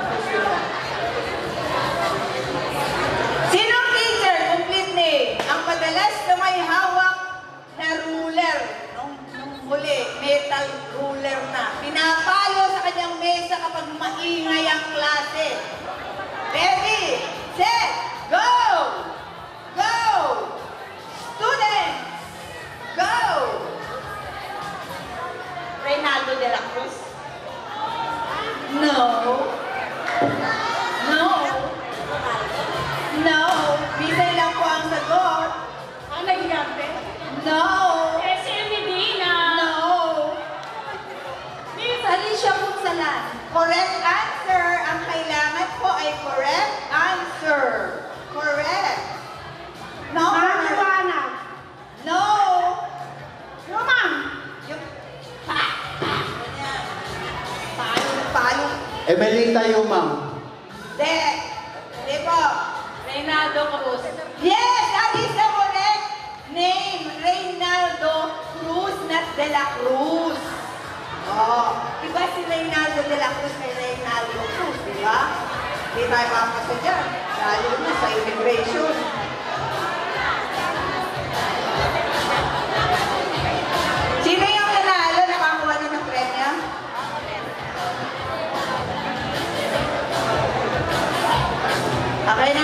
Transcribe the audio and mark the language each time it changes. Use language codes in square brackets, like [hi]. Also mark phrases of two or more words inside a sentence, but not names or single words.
[tl] Sinong teacher? [en] Complete name. [tl] Ang madalas na may hawak na ruler. Nung huli, metal ruler na. Pinapalo sa kanyang mesa kapag maingay ang klase. [en] Ready, set, go! Go! Students, go! Reynaldo de la Cruz. No. No. No. [tl] Bisay lang po ang sagot. Ang nagigante. [en] No. SM Medina. No. Miss Alicia Punsalan. Correct answer. [tl] Ang kailangan po ay [en] correct answer. Correct. No. Marijuana. No. [tl] Lumang. Yung... Palo. Emelita Yumang. De. De po. Reynaldo Cruz. [en] Yes, that is the correct name. Reynaldo Cruz, not De La Cruz. [tl] Oh, diba si Reynaldo De La Cruz kay Reynaldo Cruz, diba? Hindi tayo papasa dyan. Lalo na sa immigration. Sino yung nanalo? Nakakuha na ng premya? Okay na?